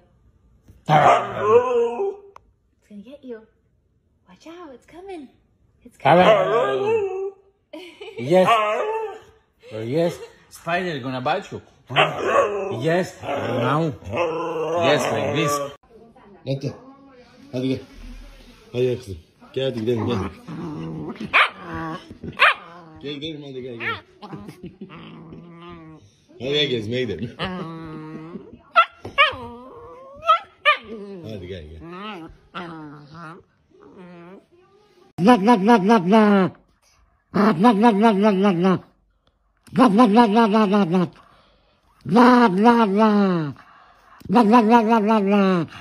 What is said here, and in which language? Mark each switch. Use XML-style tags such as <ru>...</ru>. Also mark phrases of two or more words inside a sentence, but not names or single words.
<en>It's gonna get you. Watch out, it's coming. It's coming. Yes. Yes. Spider gonna bite you. Yes. Now. Yes, like this.</en> <tr>Bekle. Hadi gel. Hadi gel kızım. Gel hadi gidelim gel. Gel gidelim hadi gel gel. Hadi gel gezmeye gidelim. Hadi gel gel. Blah blah blah blah blah. Blah blah blah blah blah blah blah. Blah blah blah blah blah blah blah. Blah blah blah. Blah blah blah blah blah blah.</tr>